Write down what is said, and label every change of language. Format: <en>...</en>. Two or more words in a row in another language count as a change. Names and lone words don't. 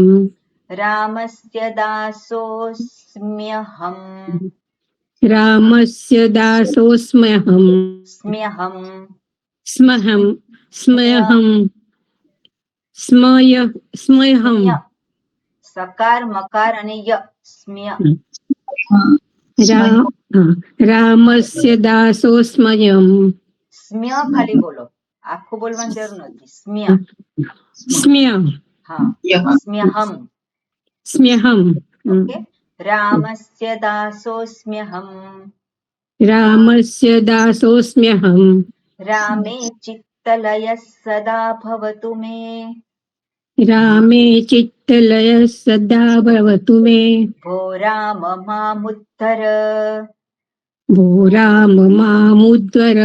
<sa>रामस्य दासोऽस्म्यहम् रामस्य दासोऽस्म्यहम् स्म्यहम् स्महं स्मयहं स्मयहं स्म्य सकार मकार અને ય સ્મ્ય रामस्य दासोऽस्म्यहम्</sa> <gu>સ્મ્ય ખાલી બોલો આખું બોલવાની જરૂર નથી સ્મ્ય</gu> <sa>स्म्य</sa> <gu>હા સ્મ્યહમ</gu> <sa>स्म्यहम् ઓકે રામस्य દાસોऽસ્મ્યહम् रामस्य दासोऽस्म्यहम् रामे चित्तलयः सदा भवतु मे रामे चित्तलयः सदा भवतु मे भो राम मामुद्धर भो राम मामुद्धर</sa>